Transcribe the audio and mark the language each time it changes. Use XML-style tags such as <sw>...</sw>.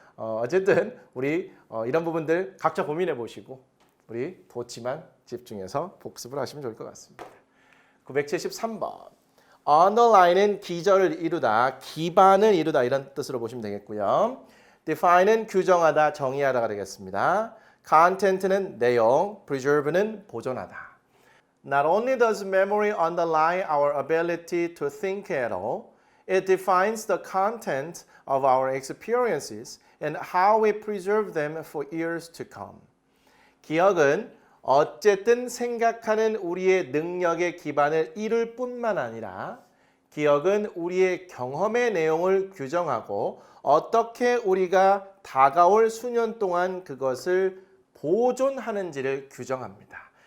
<ko>어쨌든 우리 이런 부분들 각자 고민해 보시고 우리 도치만 집중해서 복습을 하시면 좋을 것 같습니다. 973번. underline은 기저를 이루다, 기반을 이루다 이런 뜻으로 보시면 되겠고요. define은 규정하다, 정의하다가 되겠습니다. content는 내용, preserve는 보존하다.</ko> <en>Not only does memory underlie our ability to think at all, it defines the content of our experiences and how we preserve them for years to come.</en> <ko>기억은 어쨌든 생각하는 우리의 능력의 기반을 이룰 뿐만 아니라 기억은 우리의 경험의 내용을 규정하고 어떻게 우리가 다가올 수년 동안 그것을 보존하는지를 규정합니다.</ko>